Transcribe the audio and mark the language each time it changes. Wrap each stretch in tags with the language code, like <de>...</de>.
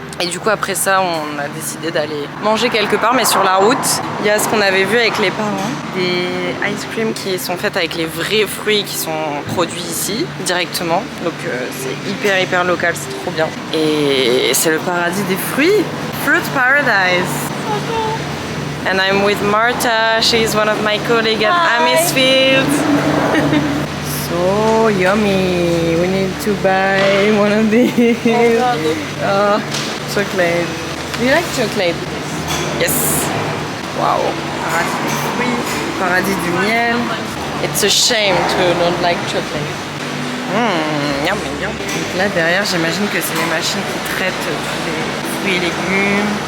<fr>du coup après ça on a décidé d'aller manger quelque part, mais sur la route il y a ce qu'on avait vu avec les parents, des ice cream qui sont faites avec les vrais fruits qui sont produits ici directement, donc c'est hyper local, c'est trop bien et c'est le paradis des fruits, Fruit Paradise.</fr> <en>And I'm with Marta, she's one of my colleagues at Amisfield. So yummy, we need to buy one of these. Oh, chocolate. Do you like chocolate? Yes. Wow.</en> <fr>Paradis des fruits, paradis du miel.</fr> <en>It's a shame to not like chocolate. Yummy, yummy.</en> <fr>Donc là derrière, j'imagine que c'est les machines qui traitent tous les fruits et légumes.</fr>